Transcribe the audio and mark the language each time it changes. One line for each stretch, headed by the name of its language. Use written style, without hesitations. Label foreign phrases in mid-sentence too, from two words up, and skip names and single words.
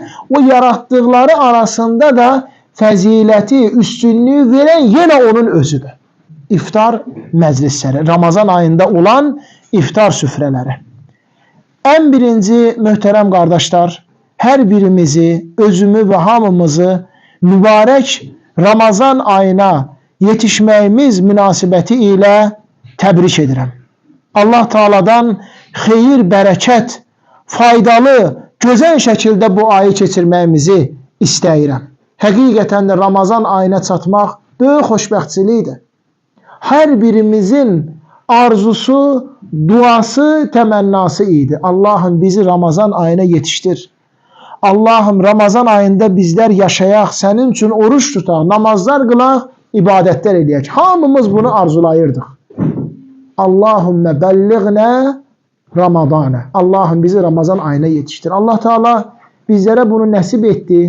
Turkish: O yarattıkları arasında da fazileti, üstünlüğü veren yine onun özüdür. İftar meclisleri, Ramazan ayında olan iftar süfreleri.
Azerbaijani: En birinci
Turkish: mühterem kardeşler,
Azerbaijani: her birimizi, özümü ve hamımızı mübarek Ramazan ayına yetişməyimiz münasibəti ilə təbrik edirəm. Allah Teala'dan xeyir, bərəkət, faydalı, gözəl şəkildə bu ayı keçirməyimizi istəyirəm. Həqiqətən də Ramazan ayına çatmaq böyük xoşbəxtçilikdir. Hər birimizin arzusu, duası, təmənnası idi.
Turkish: Allah'ım bizi Ramazan ayına yetiştir.
Azerbaijani: Allah'ım Ramazan ayında bizler yaşayaq, senin için oruç tutaq, namazlar qılaq, ibadetler edək. Hamımız bunu arzulayırdıq.
Arabic: اللهم بلغنا رمضان.
Turkish: Allah'ım bizi Ramazan ayına yetiştir. Allah Teala bizlere bunu nasip etti.